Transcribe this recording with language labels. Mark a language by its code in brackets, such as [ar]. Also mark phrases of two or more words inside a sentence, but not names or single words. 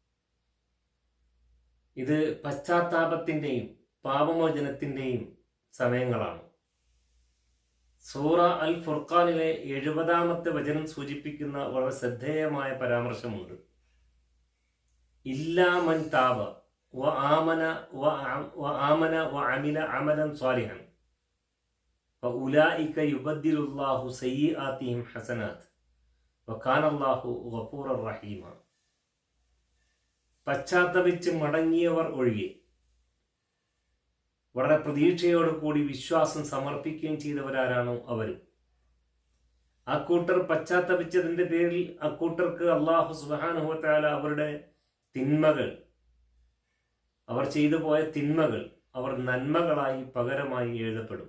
[ml] ഇത് പശ്ചാത്താപത്തിൻ്റെയും പാപമോചനത്തിൻ്റെയും സമയങ്ങളാണ്. സൂറ അൽ ഫുർഖാനിലെ 70-ാമത്തെ വചനം സൂചിപ്പിക്കുന്ന വളരെ ശ്രദ്ധേയമായ പരാമർശമുണ്ട്. [ar] إلا من تاب وآمن وعمل عملا صالحا فأولئك يبدل الله سيئاتهم حسنات وكان الله غفورا رحيما. [ml] പശ്ചാത്തപിച്ച് മടങ്ങിയവർ ഒഴികെ വളരെ പ്രതീക്ഷയോടുകൂടി വിശ്വാസം സമർപ്പിക്കുകയും ചെയ്തവരാരാണോ അവരും. അക്കൂട്ടർ പശ്ചാത്തപിച്ചതിൻ്റെ പേരിൽ അക്കൂട്ടർക്ക് അല്ലാഹു [ar] سبحانه وتعالى [ml] അവരുടെ തിന്മകൾ, അവർ ചെയ്തു പോയ തിന്മകൾ അവർ നന്മകളായി പകരമായി എഴുതപ്പെടും.